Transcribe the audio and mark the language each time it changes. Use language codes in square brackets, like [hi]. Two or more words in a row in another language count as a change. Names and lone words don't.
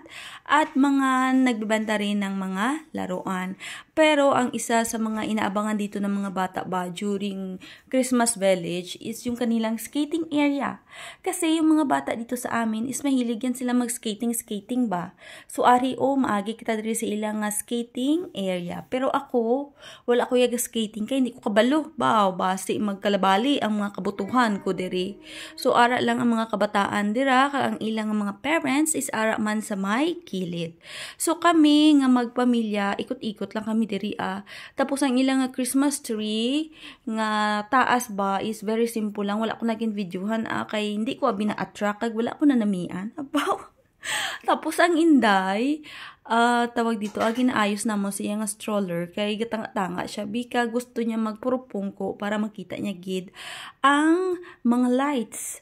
[tl] At mga nagbibenta rin ng mga laruan. Pero, ang isa sa mga inaabangan dito ng mga bata during Christmas Village is yung kanilang [en] skating area. [tl] Kasi yung mga bata dito sa amin is mahilig yan sila mag-skating ba. So, [hil] maagi kita diri sa ilang [en] skating area. [hil] Pero ako, wala ko yaga skating [tl] kaya hindi ko [hil] kabalo. Basi magkalabali ang mga kabutuhan ko diri. So, ara lang ang mga kabataan dira, kag ang ilang mga parents is ara man sa may kilid. So, kami nga magpamilya, ikot-ikot lang kami diri Tapos, ang ilang [en] Christmas tree [hil] nga taas ba is [en] very simple [hil] lang. Wala ko naging videohan kay [tl] hindi ko [hil] bina-attract, kag wala ko na namian. Tapos ang Inday, [tl] tawag dito, [hil] ginaayos na mo siya nga stroller kay gatanga-tanga siya bika gusto niya magpurupungko para makita niya gid ang mga lights.